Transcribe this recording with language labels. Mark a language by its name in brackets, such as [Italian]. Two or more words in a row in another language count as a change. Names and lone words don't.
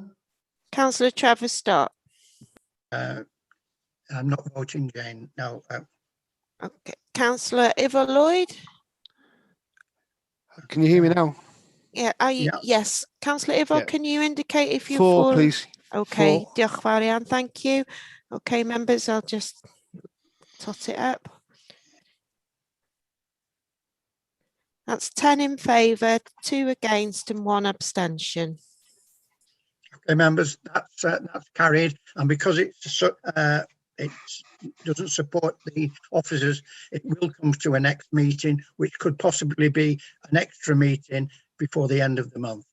[English] Councillor Trevor Stott. I'm not voting, Jane. No. Okay. Councillor Ivor Lloyd. Can you hear me now? Yeah, yes. Councillor Ivor, can you indicate if you're 4, for? please. Okay, 4. [Welsh] diolch fawr iawn, [English] thank you. Okay, members, I'll just tot it up. That's 10 in favour, 2 against and 1 abstention. Okay, members, that's carried, and because it doesn't support the officers, it will come to a next meeting, which could possibly be an extra meeting before the end of the month.